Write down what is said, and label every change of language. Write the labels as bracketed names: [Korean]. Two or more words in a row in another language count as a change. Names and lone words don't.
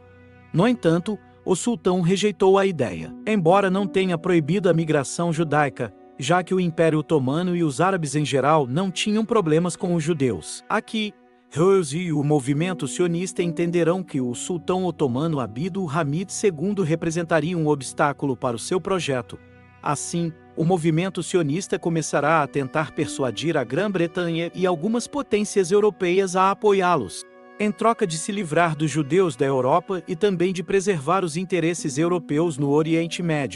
[Portuguese] No entanto, o sultão rejeitou a ideia, embora não tenha proibido a migração judaica, já que o Império Otomano e os árabes em geral não tinham problemas com os judeus. Aqui, Herzl e o movimento sionista entenderão que o sultão otomano Abd al-Hamid II representaria um obstáculo para o seu projeto. Assim, o movimento sionista começará a tentar persuadir a Grã-Bretanha e algumas potências europeias a apoiá-los, em troca de se livrar dos judeus da Europa e também de preservar os interesses europeus no Oriente Médio.